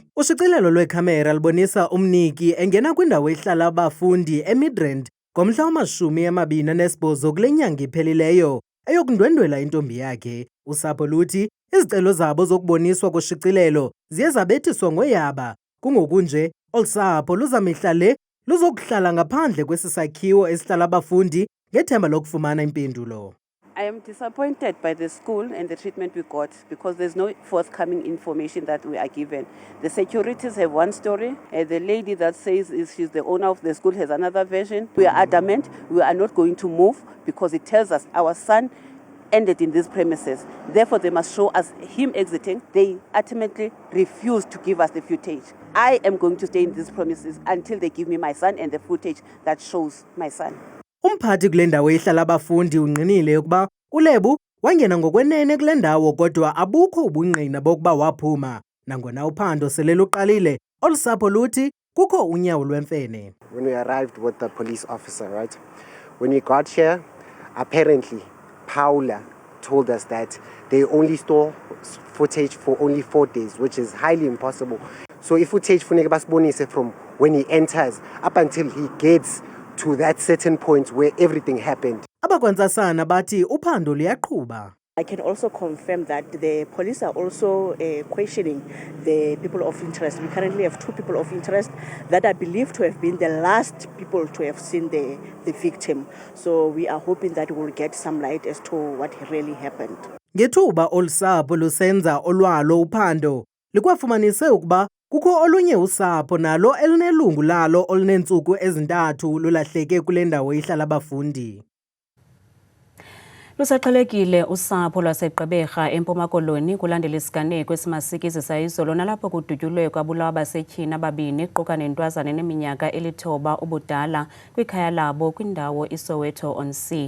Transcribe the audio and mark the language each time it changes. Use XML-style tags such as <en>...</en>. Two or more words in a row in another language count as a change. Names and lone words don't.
<xh>Ushicilelo lwekhamera lubonisa uMniki engena kwindawo ehlala abafundi eMidrand ngomhla wama-28 kule nyanga iphelileyo eyokundwendwela intombi yakhe. Usapho luthi izicelo zabo zokuboniswa koshicilelo ziye zabethiswa ngoyaba. Kungokunje olusapho luzamihla le luzokuhlala ngaphandle kwesisakhiwo esihlala abafundi ngethemba lokufumana impendulo.</xh> <en>I am disappointed by the school and the treatment we got because there's no forthcoming information that we are given. The securities have one story. The lady that says she's the owner of the school has another version. We are adamant we are not going to move because it tells us our son ended in these premises. Therefore, they must show us him exiting. They ultimately refuse to give us the footage. I am going to stay in these premises until they give me my son and the footage that shows my son.</en> <xh>Umphathi kule ndawo ehlala abafundi ungqinile ukuba uLebo wangena ngokwenene kule ndawo kodwa abukho ubungqina bokuba waphuma. Nangona uphando sele luqalile, olusapho luthi kukho unyawo lwemfene.</xh> <en>When we arrived with the police officer, right? When we got here, apparently Paula told us that they only store footage for only 4 days, which is highly impossible. So if footage</en> <xh>funeka basibonise</xh> <en>from when he enters up until he gets to that certain point where everything happened.</en> <xh>Abakwantsasana bathi uphando luyaqhuba.</xh> <en>I can also confirm that the police are also questioning the people of interest. We currently have 2 people of interest that are believed to have been the last people to have seen the victim. So we are hoping that we will get some light as to what really happened.</en> <xh>Ngethuba olusapho lusenza olwalo uphando, likwafumanise ukuba kukho olunye usapho nalo elinelungu lalo olunentsuku ezintathu lulahleke kule ndawo ihlala abafundi. Lusaqhelekile usapho lwaseGqeberha eMpuma Koloni kulandela isiganeko esimasikizi izolo nalapho kudutyulwe kwabulawa abasetyhini ababini kuquka nentwazana eneminyaka 9 ubudala kwikhaya labo kwindawo iSoweto on Sea.</xh>